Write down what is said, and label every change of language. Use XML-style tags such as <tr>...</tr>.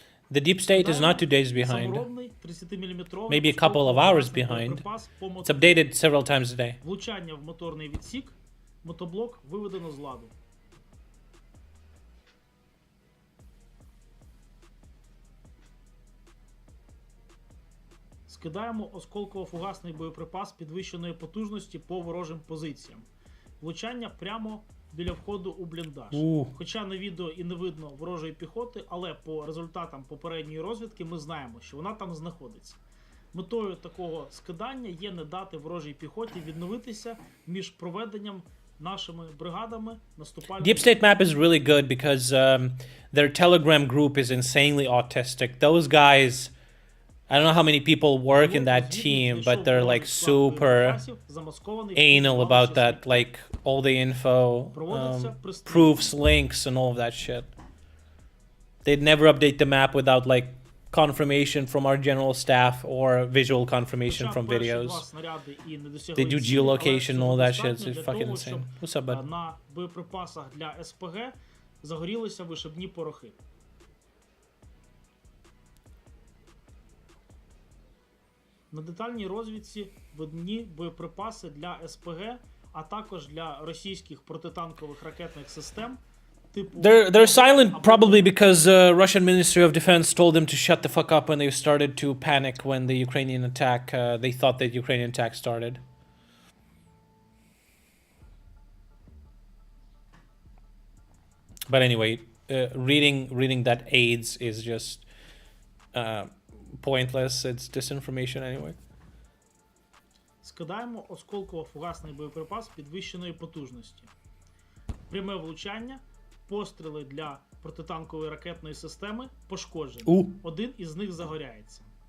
<en>The deep state is not 2 days behind. Maybe a couple of hours behind. It's updated several times a day.</en> <uk>Влучання в моторний відсік. Мотоблок виведено з ладу. Скидаємо осколково-фугасний боєприпас підвищеної потужності по ворожим позиціям. Влучання прямо біля входу у бліндаж. Хоча на відео і не видно ворожої піхоти, але по результатам попередньої розвідки ми знаємо, що вона там знаходиться. Метою такого скидання є не дати ворожій піхоті відновитися між проведенням нашими бригадами наступальних...</uk> <en>Deep State Map is really good because their Telegram group is insanely autistic. Those guys, I don't know how many people work in that team, but they're like super anal about that, like all the info, proofs, links, and all of that shit. They'd never update the map without like confirmation from our general staff or visual confirmation from videos. They do geolocation and all that shit. It's fucking insane. What's up, bud?</en> <uk>На боєприпасах для СПГ загорілися вишибні порохи. На детальній розвідці видні боєприпаси для СПГ, а також для російських протитанкових ракетних систем.</uk> <en>They're silent probably because Russian Ministry of Defense told them to shut the fuck up when they started to panic when the Ukrainian attack, they thought that Ukrainian attack started. But anyway, reading that AIDS is just pointless. It's disinformation anyway.</en> <uk>Скидаємо осколково-фугасний боєприпас підвищеної потужності. Пряме влучання, постріли для протитанкової ракетної системи пошкоджені. Один із них загоряється.</uk>